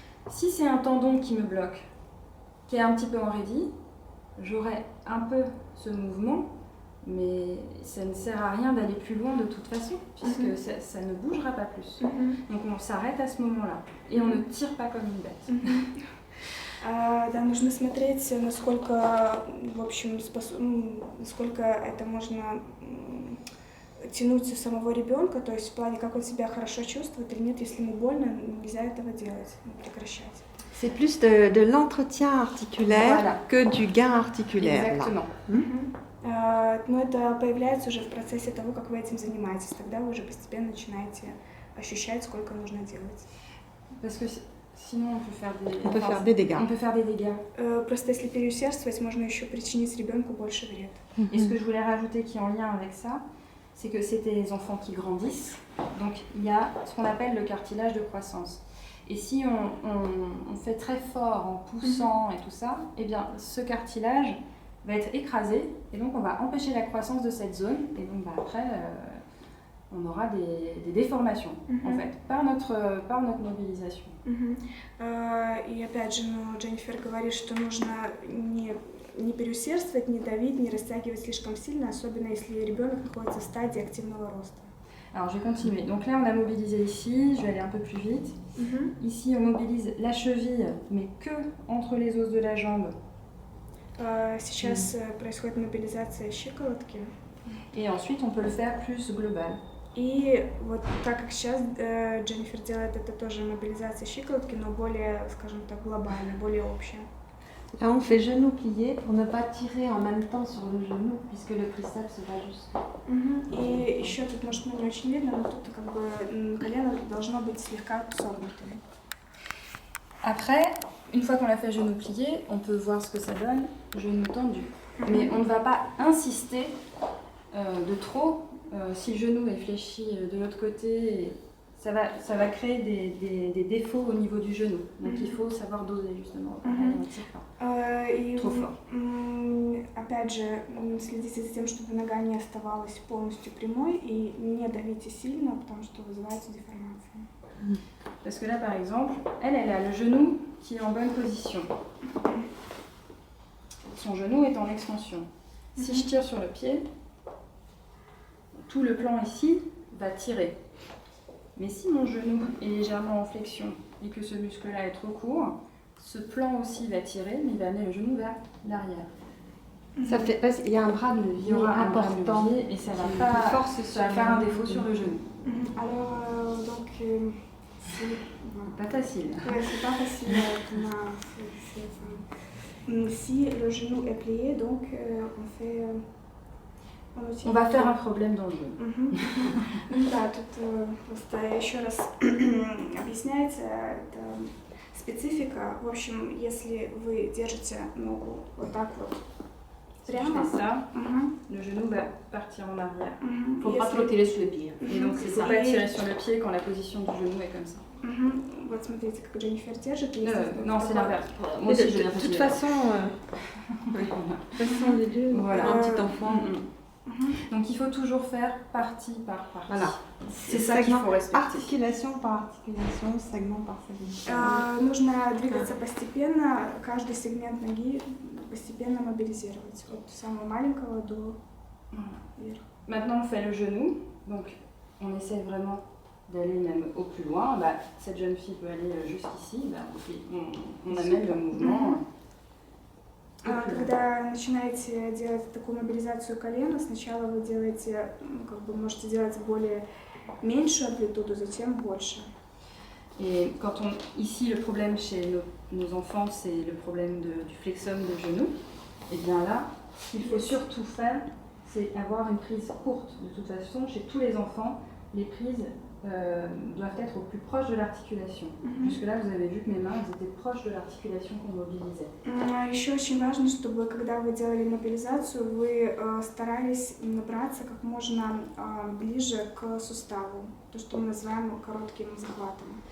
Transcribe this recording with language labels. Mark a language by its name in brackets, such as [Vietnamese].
[French] Si c'est un tendon qui me bloque, qui est un petit peu enraidi, j'aurai un peu ce mouvement, mais ça ne sert à rien d'aller plus loin de toute façon, puisque ça ne bougera pas plus. Donc on s'arrête à ce moment-là, et on ne tire pas comme une bête. [Russian] Да, нужно смотреть, насколько, в общем, насколько это можно тянуть у самого ребенка, то есть в плане, как он себя хорошо чувствует или нет. Если ему больно, нельзя этого делать, прекращать. [French] C'est plus de l'entretien articulaire Voilà. que du gain articulaire. là. Exactement. [Russian] Но это появляется уже в процессе того, как вы этим занимаетесь. Тогда вы уже постепенно начинаете ощущать, сколько нужно делать. [French] Parce que sinon on peut faire des dégâts. On peut faire des dégâts. [Russian] Просто если переусердствовать, можно еще причинить ребенку больше вред. [French] Et ce que je voulais rajouter qui est en lien avec ça, c'est que c'est des enfants qui grandissent. Donc il y a ce qu'on appelle le cartilage de croissance. Et si on fait très fort en poussant et tout ça, eh bien ce cartilage va être écrasé et donc on va empêcher la croissance de cette zone. Et donc après, on aura des déformations en fait par notre mobilisation. [Russian] И опять же, Дженнифер говорит, что нужно не переусердствовать, не давить, не растягивать слишком сильно, особенно если ребенок находится в стадии активного роста. [French] Alors je vais continuer. Donc là on a mobilisé ici, je vais aller un peu plus vite. Ici on mobilise la cheville, mais que entre les os de la jambe. [Russian] Сейчас происходит мобилизация щиколотки. [French] Et ensuite on peut le faire plus global. [Russian] И вот так как сейчас Дженнифер делает, это тоже мобилизация щиколотки, но более, скажем так, глобальная, более общая. [French] Là, on fait genou plié pour ne pas tirer en même temps sur le genou, puisque le triceps va jusqu'à. [Russian] И еще тут, может, не очень видно, но тут как бы колено должно быть слегка согнутым. [French] Après, une fois qu'on a fait genou plié, on peut voir ce que ça donne, genou tendu. Mais on ne va pas insister de trop. Si le genou est fléchi de l'autre côté, ça va créer des défauts au niveau du genou. Donc il faut savoir doser justement. On ne tire pas trop fort. [Russian] Опять же, следите за тем, чтобы нога не оставалась полностью прямой и не давите сильно, потому что вызывается деформация. [French] Parce que là, par exemple, elle a le genou qui est en bonne position. Son genou est en extension. Si je tire sur le pied, tout le plan ici va tirer. Mais si mon genou est légèrement en flexion et que ce muscle-là est trop court, ce plan aussi va tirer, mais il va amener le genou vers l'arrière. Ça fait, parce qu'il y a un bras de levier Il y aura un bras de important levier et ça va qui pas force ça va faire un défaut sur le genou. Alors, donc, Pas facile. ouais, c'est pas facile. Si le genou est plié, donc on fait... On va faire un problème dans le genou. [Russian] Да, тут просто еще раз объясняется это специфика. В общем, если вы держите ногу вот так вот [French] Si je [Russian] Прямо? [French] fais ça, [Russian] Мгм. [French] le genou va partir en arrière. [Russian] Мгм. [French] Faut pas [Russian] Если- [French] trop tirer sur le pied. Et donc, il ne faut pas tirer sur le pied quand la position du genou est comme ça. [Russian] Мгм. Вот смотрите, как Дженнифер держит. и естественно, [French] Non, [Russian] в [French] c'est [Russian] такой- [French] l'inverse. Moi aussi, j'ai De bien toute fait. façon, de toute façon, les deux, Voilà. un petit enfant. [Russian] Мгм. [French] Donc, il faut toujours faire partie par partie. Voilà. C'est ça qu'il faut respecter. Articulation par articulation, segment par segment. [Russian] Нужно двигаться постепенно, каждый сегмент ноги постепенно мобилизировать. От самого маленького до вверх. [French] Maintenant, on fait le genou. Donc, on essaie vraiment d'aller même au plus loin. Bah, cette jeune fille peut aller jusqu'ici. Bah, on amène le mouvement. au plus loin. [Russian] Когда начинаете делать такую мобилизацию колена, сначала вы делаете, как бы можете делать более меньшую амплитуду, затем больше. [French] Et quand on, ici, le problème chez nos enfants, c'est le problème du flexum de genou. Et bien là, ce qu'il faut surtout faire, c'est avoir une prise courte. De toute façon, chez tous les enfants, les prises doivent être au plus proche de l'articulation. Jusque-là, vous avez vu que mes mains elles étaient proches de l'articulation qu'on mobilisait. [Russian] Еще очень важно, чтобы когда вы делали мобилизацию, вы старались набраться как можно ближе к суставу, то, что мы называем коротким захватом.